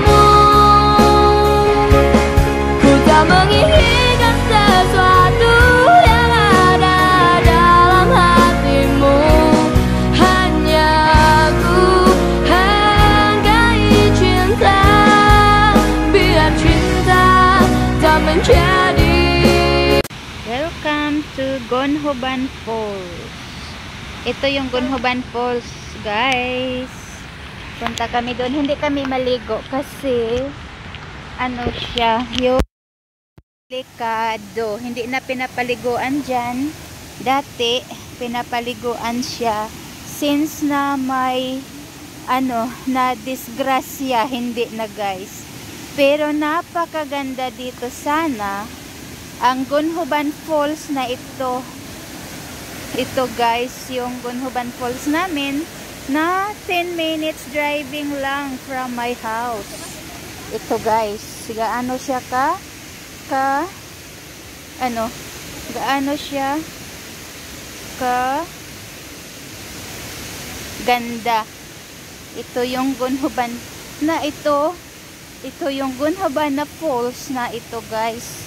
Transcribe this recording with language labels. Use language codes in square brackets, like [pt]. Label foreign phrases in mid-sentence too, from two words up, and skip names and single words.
[id] Menginginkan sesuatu yang ada dalam hatimu, hanya ku hargai cinta, biar cinta tak menjadi. [en] Welcome to Gonhoban Falls. [tl] Ito yung Gonhoban Falls, guys. Punta kami doon. Hindi kami maligo kasi ano siya, yung delikado. Hindi na pinapaliguan dyan. Dati, pinapaliguan siya. Since na may na disgrasya, hindi na guys. Pero napakaganda dito sana. Ang Gonhoban Falls na ito. Ito guys, yung Gonhoban Falls namin na 10 [en] minutes driving [tl] lang [en] from my house. [tl] Ito guys, gaano siya gaano siya ganda. Ito yung Gonhoban na ito yung Gonhoban na Falls na ito guys.